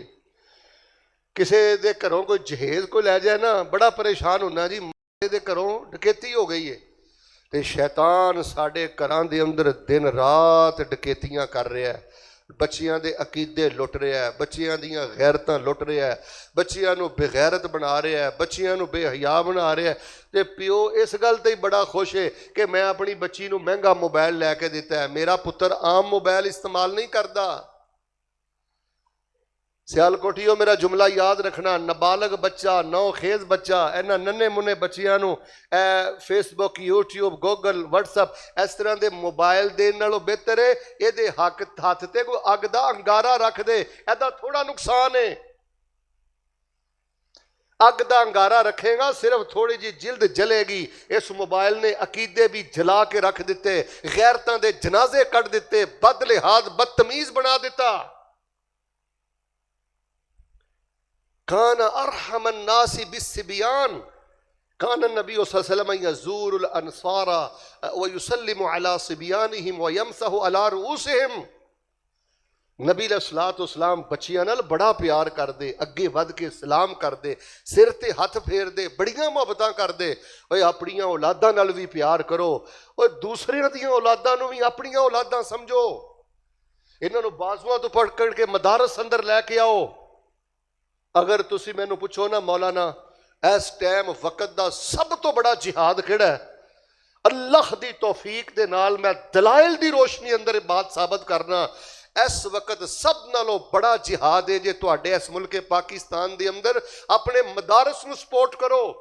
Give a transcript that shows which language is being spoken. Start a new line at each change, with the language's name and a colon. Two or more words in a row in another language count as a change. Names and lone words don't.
Punjabi: کسے دے گھروں کوئی جہیز کو لے جائے نا بڑا پریشان ہونا، جی مالے دے گھروں ڈکیتی ہو گئی ہے۔ تے شیطان ساڈے گھراں دے اندر دن رات ڈکیتیاں کر رہا ہے، بچیاں دے عقیدے لٹ رہا ہے، بچیاں دیاں غیرتاں لٹ رہا ہے، بچیاں نو بغیرت بنا رہا ہے، بچیاں نو بے حیا بنا رہا ہے۔ تے پیو اس گل تے بڑا خوش ہے کہ میں اپنی بچی نو مہنگا موبائل لے کے دیتا ہے، میرا پتر عام موبائل استعمال نہیں کردا۔ سیال کوٹھیو میرا جملہ یاد رکھنا، نابالغ بچہ، نو خیز بچہ، اینا ننے منے بچیاں نو فیس بک، یوٹیوب، گوگل، واٹس اپ اس طرح دے موبائل دین نالوں بہتر ہے اے دے ہاتھ تے کوئی اگ دا انگارہ رکھ دے، ایدا تھوڑا نقصان ہے۔ اگ دا انگارہ رکھے گا صرف تھوڑی جی جلد جلے گی۔ اس موبائل نے عقیدے بھی جلا کے رکھ دیتے، غیرتاں دے جنازے کٹ دیتے، بد لحاظ بدتمیز بنا دیتا۔
Arabic: کان ارحم الناس بالصبیان، کان النبی صلی اللہ علیہ وسلم یزور الانصار ویسلم علی صبیانہم ویمسح علی رؤوسہم۔
Punjabi: نبی
Arabic: علیہ الصلوۃ والسلام
Punjabi: بچیاں نال بڑا پیار کر دے، اگے ود کے سلام کر دے، سر تے ہاتھ پھیر دے، بڑیاں محبتاں کر دے۔ اوے اپنیاں اولاداں نال بھی پیار کرو، اوے دوسریاں دیاں اولاداں نو بھی اپنیاں اولاداں سمجھو، انہاں نو بازواں تو پکڑ کے مدارس اندر لے کے آؤ۔ اگر تسی میں نو پوچھو نا مولانا اس ٹائم وقت دا سب تو بڑا جہاد کیڑا ہے، اللہ دی توفیق دے نال میں دلائل دی روشنی اندر بات ثابت کرنا، اس وقت سب نالوں بڑا جہاد ہے جے تواڈے اس ملک پاکستان دے اندر اپنے مدارس نو سپورٹ کرو،